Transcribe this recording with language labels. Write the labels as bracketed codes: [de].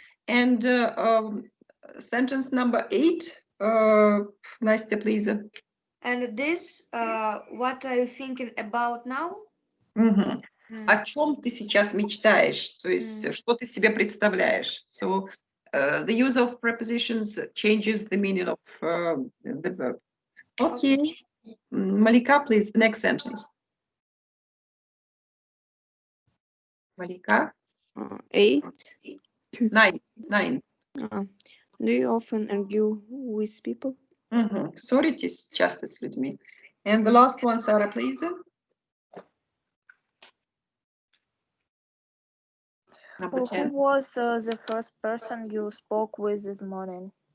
[en] And sentence number 8, Настя, please. And this, what are you thinking about now? [ru] О чем ты сейчас мечтаешь? То есть, что ты себе представляешь? [en] So, the use of prepositions changes the meaning of the verb. Okay. Malika, please, the next sentence. Malika? 8. 9. Do you often argue with people? [ru] Ссоритесь часто с людьми. [en] And the last one, Sarah, please. Number 10. Who was the first person you spoke with this morning?